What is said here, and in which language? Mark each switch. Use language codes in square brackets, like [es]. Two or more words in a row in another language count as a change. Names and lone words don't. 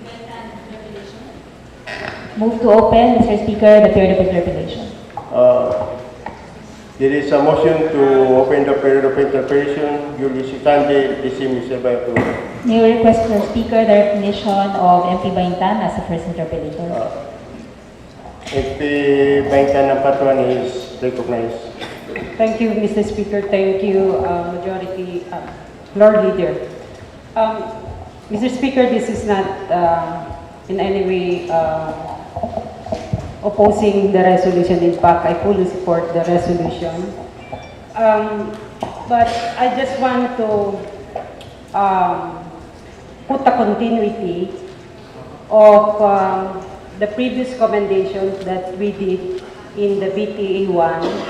[en] move to open, Mr. Speaker, the period of interpellation. There is a motion to open the period of interpellation. Duly seconded, the same is about to. May we request, Mr. Speaker, the recognition of MP Baintan as the first interpellator. MP Baintan ng Patuan is recognized. Thank you, Mr. Speaker. Thank you, Majority Lord Leader. Mr. Speaker, this is not in any way opposing the resolution. In fact, I fully support the resolution. But I just want to put a continuity of the previous commendations that we did in the BTA 1.